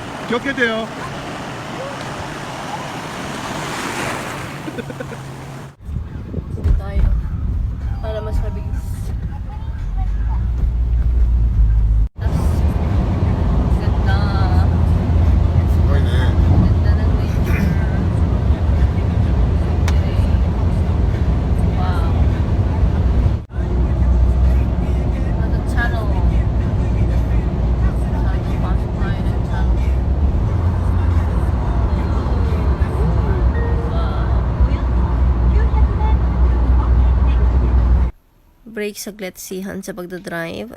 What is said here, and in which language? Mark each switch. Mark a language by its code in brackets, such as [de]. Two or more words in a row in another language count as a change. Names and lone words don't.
[ja] 気をつけてよ。 [tl] Dito tayo. Para mas mabilis. Ganda. [ja] すごいね。 [tl] Ganda ng nature. Wow. Ano channel? Sabi, pasok tayo ng channel. Break saglit sihan sa pagdadrive.